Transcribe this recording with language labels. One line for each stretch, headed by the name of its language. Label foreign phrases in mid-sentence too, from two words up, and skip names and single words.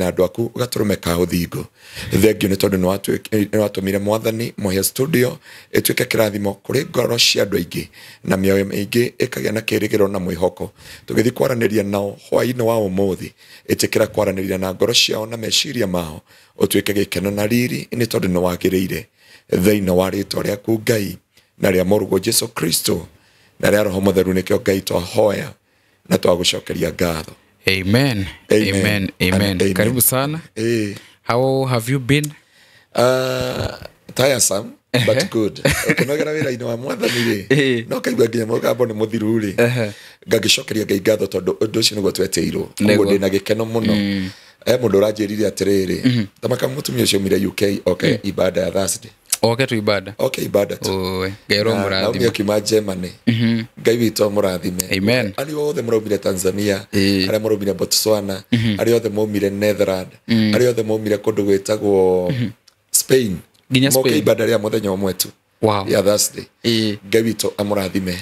Kikuyu: andu aku gaturume ka uthingu thengio ni tondu ni watumire mwathani Mohia studio etuike kirathimo kuri ngoro cia andu aingi na mioyo mingi ikagia na kirigiro na mwihoko tugithi kwaraniria nao hwaini wa umuthi etikira kwaraniria na ngoro ciao na meciria mao utuike gikeno na riri ni tondu ni wagiriire thiini wa ritwa riaku Ngai na ria murugo Jesu Kristo na ria Roho Mutheru nikio Ngai twahoya na twagucokeria ngatho.
Swahili: Amen. Amen. Amen. Karibu sana.
English: How have you been? Tiresome but good.
Kikuyu: Kunogera wira ino wa mwathani ri no kaigua nginya mugambo ni muthiru ri ngagicokeria Ngai ngatho tondu undu ucio niguo tweteirwo kuguo ndina gikeno muno mundu uranjirire atiriri tamaka mutumia ucio mire UK ibada ya Thursday tu ibada. Ibada tu. Gairo murathime. Na ukima Germany. Ngai witu murathime. Amen. Ali othe muraumire Tanzania, ali muraumire Botswana, ali othe muraumire Netherlands, ali othe muraumire kundu gwetagwo Spain. Ginya Spain. Ibada ria muthenya umwe tu. Wow. Ya Thursday. Ngai witu amurathime.